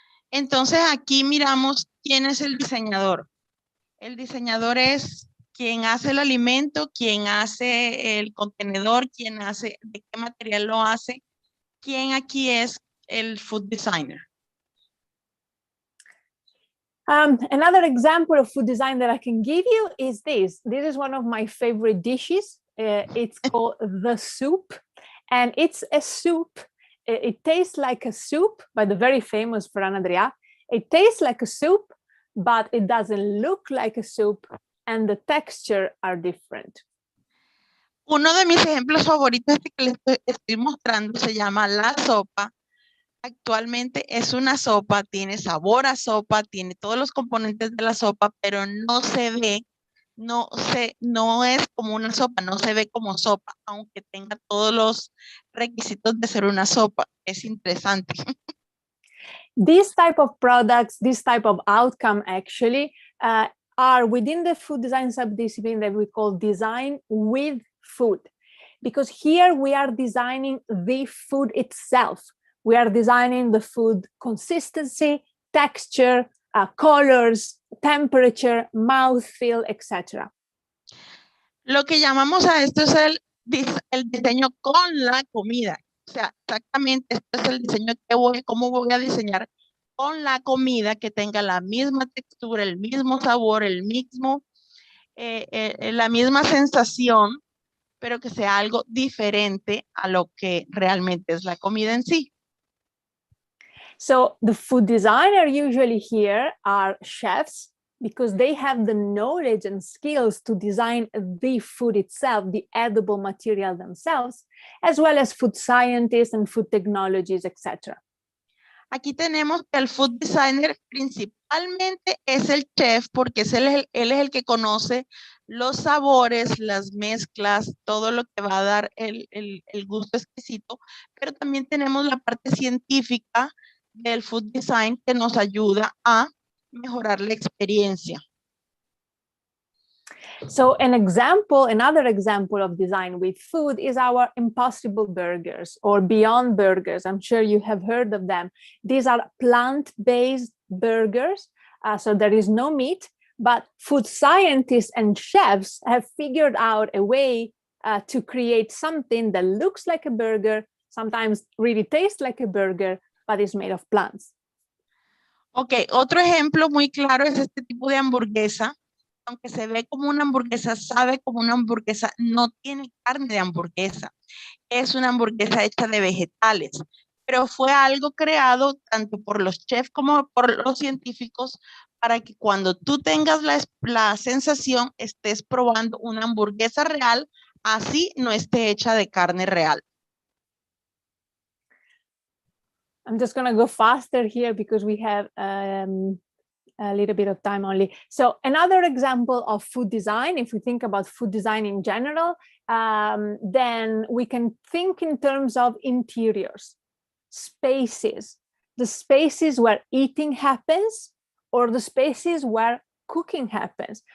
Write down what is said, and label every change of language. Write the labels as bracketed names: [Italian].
[Spanish] Entonces aquí miramos quién es el diseñador. El diseñador es quien hace el alimento, quien hace el contenedor, quien hace, de qué material lo hace, quién aquí es el food designer. [English] Another example of food design that I can give you is this. This is one of my favorite dishes. It's called the soup, and it's a soup. It tastes like a soup by the very famous Ferran Adrià. It tastes like a soup, but it doesn't look like a soup, and the texture are different. [Spanish] Uno de mis ejemplos favoritos que les estoy mostrando se llama la sopa. Actualmente es una sopa, tiene sabor a sopa, tiene todos los componentes de la sopa, pero no se ve, no es como una sopa, no se ve como sopa, aunque tenga todos los requisitos de ser una sopa. Es interesante. [English] These type of products, this type of outcome actually are within the food design subdiscipline that we call design with food, because here we are designing the food itself. We are designing the food consistency, texture, colors, temperature, mouthfeel, etc. [Spanish] Lo que llamamos a esto es el diseño con la comida. O sea, exactamente esto es el diseño cómo voy a diseñar con la comida que tenga la misma textura, el mismo sabor, la misma sensación, pero que sea algo diferente a lo que realmente es la comida en sí. [English] So the food designer usually here are chefs because they have the knowledge and skills to design the food itself, the edible material themselves, as well as food scientists and food technologies, etc. [Spanish] Aquí tenemos que el food designer principalmente es el chef porque él es el que conoce los sabores, las mezclas, todo lo que va a dar el gusto exquisito, pero también tenemos la parte científica del food design que nos ayuda a mejorar la experiencia. [English] So another example of design with food is our Impossible Burgers or Beyond Burgers. I'm sure you have heard of them. These are plant-based burgers, so there is no meat, but food scientists and chefs have figured out a way to create something that looks like a burger, sometimes really tastes like a burger, but is made of plants. [Spanish] Ok, otro ejemplo muy claro es este tipo de hamburguesa. Aunque se ve como una hamburguesa, sabe como una hamburguesa, no tiene carne de hamburguesa. Es una hamburguesa hecha de vegetales, pero fue algo creado tanto por los chefs como por los científicos para que cuando tú tengas la sensación estés probando una hamburguesa real, así no esté hecha de carne real. [English] I'm just going to go faster here because we have a little bit of time only. So another example of food design, if we think about food design in general, then we can think in terms of interiors, spaces, the spaces where eating happens or the spaces where cooking happens.